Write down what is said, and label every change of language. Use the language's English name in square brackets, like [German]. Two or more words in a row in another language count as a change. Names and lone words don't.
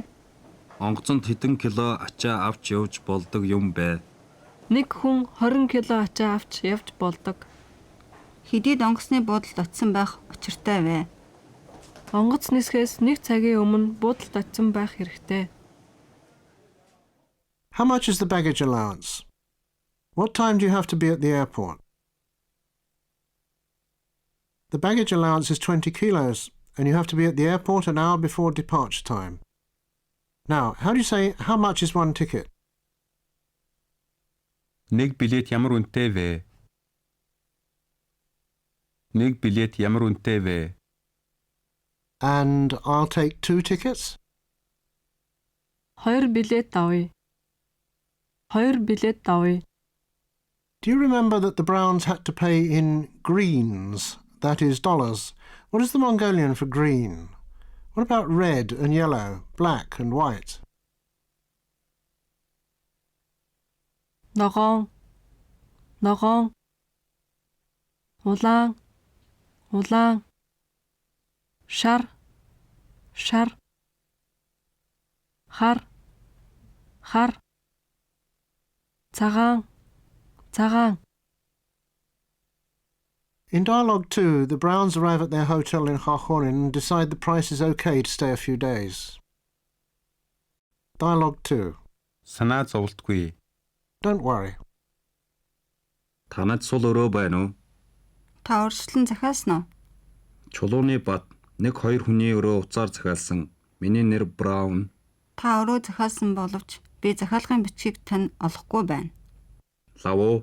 [Mongolian] Онгоцонд хэдэн кило ачаа авч явж болдог юм бэ? Нэг хүн 20 кг ачаа авч явж болдог. Хэдийд онгоцны буудалд очисон байх учиртай вэ? Онгоц нисэхээс 1 цагийн өмнө буудалд очисон байх хэрэгтэй. [English] How much is the baggage allowance? What time do you have to be at the airport? The baggage allowance is 20 kilos, and you have to be at the airport an hour before departure time. Now, how do you say, how much is one ticket? [Mongolian] Нэг билет ямар үнэтэй вэ? Нэг билет ямар үнэтэй вэ? [English] And I'll take 2 tickets? [Mongolian] 2 билет авъя. 2 билет авъя. [English] Do you remember that the Browns had to pay in greens, that is dollars? What is the Mongolian for green? What about red and yellow, black and white? [Mongolian] Ногоон. Ногоон. Улаан. Улаан. Шар. Шар. Хар. Хар. Цагаан. Цагаан. [English] In Dialog 2, the Browns arrive at their hotel in Harhorin and decide the price is okay to stay a few days. Dialog 2. [Mongolian] Санаа зовлтгүй. [English] Don't worry. [Mongolian] Танад сул өрөө байна уу? Та урьдчилан захиалсан уу? Чулууны бат 1-2 хүний өрөө уцаар захиалсан. Миний нэр Браун. Та өрөө захиалсан боловч би захиалгын бичгийг тань олохгүй байна. Лав уу?